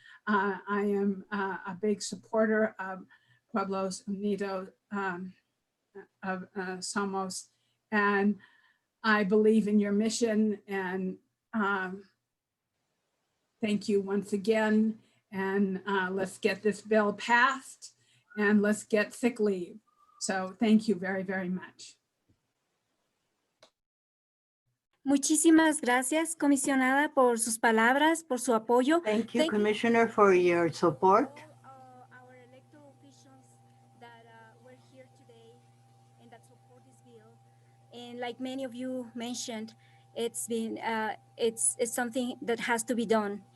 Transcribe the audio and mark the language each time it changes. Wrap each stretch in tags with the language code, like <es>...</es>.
<en>I am a big supporter of Pueblos Unidos of Somos, and I believe in your mission, and thank you once again. And let's get this bill passed, and let's get sick leave. So thank you very, very much.</en> <es>Muchísimas gracias, comisionada, por sus palabras, por su apoyo.</es> <en>Thank you, Commissioner, for your support. Our elected officials that were here today and that support this bill. And like many of you mentioned, it's been it's something that has to be done.</en>